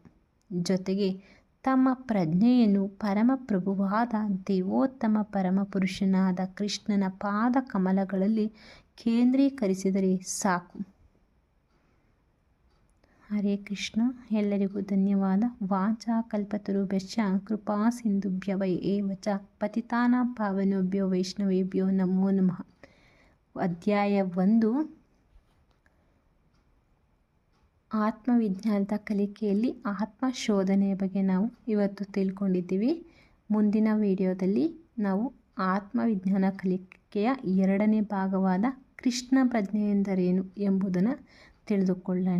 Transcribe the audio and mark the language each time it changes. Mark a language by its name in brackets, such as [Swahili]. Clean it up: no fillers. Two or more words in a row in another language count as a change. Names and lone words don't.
[Kannada] ಜೊತೆಗೆ ತಮ್ಮ ಪ್ರಜ್ಞೆಯನ್ನು ಪರಮಪ್ರಭುವಾದ ದೇವೋತ್ತಮ ಪರಮಪುರುಷನಾದ ಕೃಷ್ಣನ ಪಾದ ಕಮಲಗಳಲ್ಲಿ ಕೇಂದ್ರೀಕರಿಸಿದರೆ ಸಾಕು. ಹರೇ ಕೃಷ್ಣ. ಎಲ್ಲರಿಗೂ ಧನ್ಯವಾದ. [Sanskrit] ವಾಂಛಾಕಲ್ಪತರುಭ್ಯಶ್ಚ ಕೃಪಾ ಸಿಂಧುಭ್ಯವ ಏವ ಚ ಪತಿತಾನಾಂ ಪಾವನೇಭ್ಯೋ ವೈಷ್ಣವೇಭ್ಯೋ ನಮೋ ನಮಃ. [Kannada] ಅಧ್ಯಾಯ 1 ಆತ್ಮವಿಜ್ಞಾನದ ಕಲಿಕೆಯಲ್ಲಿ ಆತ್ಮಶೋಧನೆಯ ಬಗ್ಗೆ ನಾವು ಇವತ್ತು ತಿಳ್ಕೊಂಡಿದ್ದೀವಿ. ಮುಂದಿನ ವಿಡಿಯೋದಲ್ಲಿ ನಾವು ಆತ್ಮವಿಜ್ಞಾನ ಕಲಿಕೆಯ 2ನೇ ಭಾಗವಾದ ಕೃಷ್ಣ ಪ್ರಜ್ಞೆ ಎಂದರೇನು ಎಂಬುದನ್ನು ತಿಳಿದುಕೊಳ್ಳೋಣ.